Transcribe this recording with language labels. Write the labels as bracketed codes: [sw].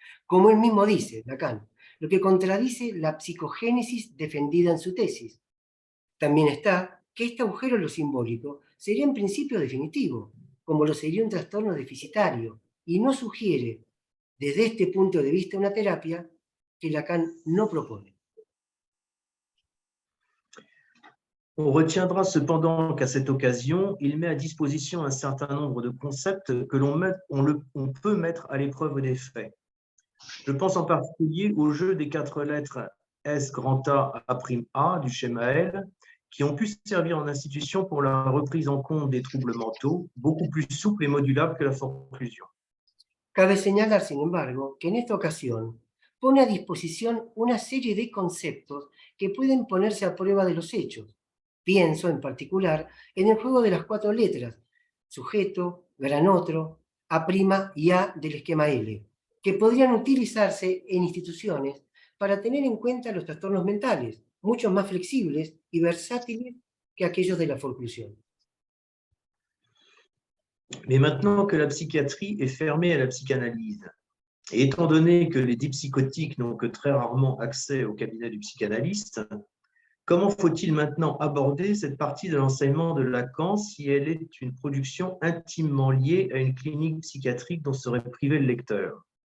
[es] Como él mismo dice, Lacan, lo que contradice la psicogénesis defendida en su tesis. También está que este agujero en lo simbólico sería en principio definitivo, como lo sería un trastorno deficitario, y no sugiere, desde este punto de vista, una terapia que Lacan no propone. [fr] On retiendra cependant qu'à cette occasion, il met à disposition un certain nombre de concepts que on peut mettre à l'épreuve des faits. Je pense en particulier au jeu des 4 lettres S grand A A' du schéma L, qui ont pu servir en institution pour la reprise en compte des troubles mentaux, beaucoup plus souple et modulable que la forclusion. [es] Cabe señalar, sin embargo, que en esta ocasión pone a disposición una serie de conceptos que pueden ponerse a prueba de los hechos. Pienso, en particular, en el juego de las 4 letras, sujeto, gran otro, A' y A del esquema L, que podrían utilizarse en instituciones para tener en cuenta los trastornos mentales, mucho más flexibles y versátiles que aquellos de la forclusión. [fr] Mais maintenant que la psychiatrie est fermée à la psychanalyse, et étant donné que les dipsychotiques n'ont que très rarement accès au cabinet du psychanalyste, comment faut-il maintenant aborder cette partie de l'enseignement de Lacan si elle est une production intimement liée à une clinique psychiatrique dont serait privé le lecteur?